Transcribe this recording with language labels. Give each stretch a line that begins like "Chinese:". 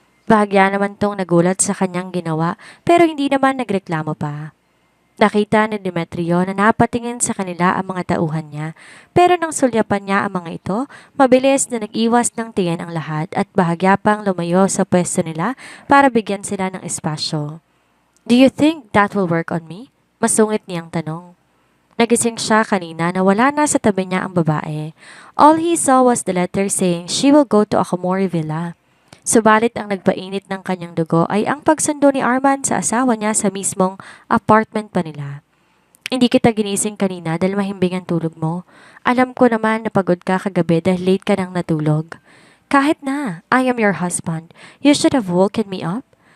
Filipino: Bahagya naman tong nagulat sa kanyang ginawa pero hindi naman nagreklamo pa. Nakita ni Demetrio na napatingin sa kanila ang mga tauhan niya pero nang sulyapan niya ang mga ito, mabilis na nag-iwas ng tingin ang lahat at bahagya pang lumayo sa pwesto nila para bigyan sila ng espasyo.
English: Do you think that will work on me?
Filipino: Masungit niyang tanong. Nagising siya kanina na wala na sa tabi niya ang babae.
English: All he saw was the letter saying she will go to Akamori Villa.
Filipino: Subalit ang nagpainit ng kanyang dugo ay ang pagsundo ni Arman sa asawa niya sa mismong apartment pa nila. Hindi kita ginising kanina dahil mahimbing ang tulog mo. Alam ko naman na pagod ka kagabi dahil late ka nang natulog. Kahit na,
English: I am your husband. You should have woken me up.